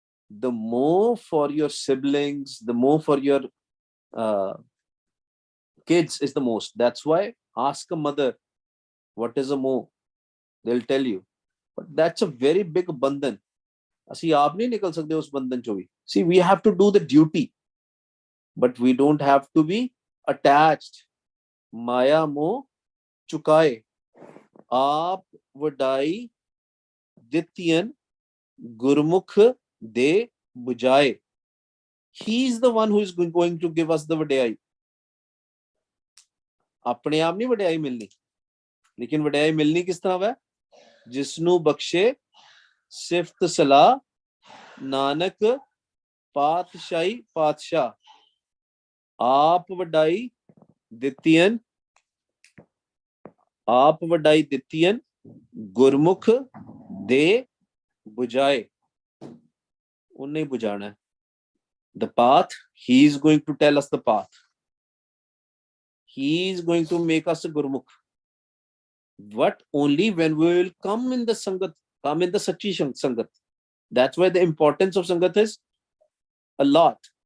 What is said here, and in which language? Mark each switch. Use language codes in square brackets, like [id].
[en] The moh for your siblings, the moh for your kids is the most. That's why ask a mother, what is a moh? They'll tell you. But that's a very big bandhan. [pa] ਅਸੀਂ ਆਪ ਨਹੀਂ ਨਿਕਲ ਸਕਦੇ ਉਸ ਬੰਧਨ ਚੋਂ ਵੀ. [en] See, we have to do the duty, but we don't have to be attached. [pa] ਮਾਇਆ ਮੋਹ ਚੁਕਾਏ ਆਪ ਵਡਾਈ ਦਿੱਤੀਆਂ ਗੁਰਮੁਖ ਦੇ ਬੁਝਾਏ. [en] He is the one who is going to give us the vadiyai. [pa] ਆਪਣੇ ਆਪ ਨਹੀਂ ਵਡਿਆਈ ਮਿਲਣੀ, ਲੇਕਿਨ ਵਡਿਆਈ ਮਿਲਣੀ ਕਿਸ ਤਰ੍ਹਾਂ ਵਾ? ਜਿਸ ਨੂੰ ਬਖਸ਼ੇ ਸਿਫਤ ਸਲਾਹ ਨਾਨਕ ਪਾਤਸ਼ਾਹੀ ਪਾਤਸ਼ਾਹ. ਆਪ ਵਡਾਈ ਦਿੱਤੀਆਂ, ਆਪ ਵਡਾਈ ਦਿੱਤੀਆਂ ਗੁਰਮੁਖ ਦੇ ਬੁਝਾਏ. ਉਹਨੇ ਬੁਝਾਣਾ. [en] The path, he is going to tell us the path. He is going to make us a gurmukh. But only when we will come in the sangat, come in the sachi sangat. That's why the importance of sangat is a lot.